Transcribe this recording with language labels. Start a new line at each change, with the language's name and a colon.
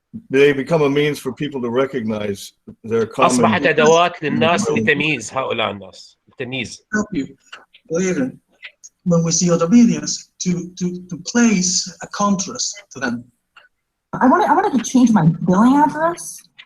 English: They become a means for people to recognize their common.
Arabic: أصبحت أدوات للناس لتمييز هؤلاء الناس، التمييز.
English: Help you later when we see other videos to place a contrast to them. I wanted to change my billing address.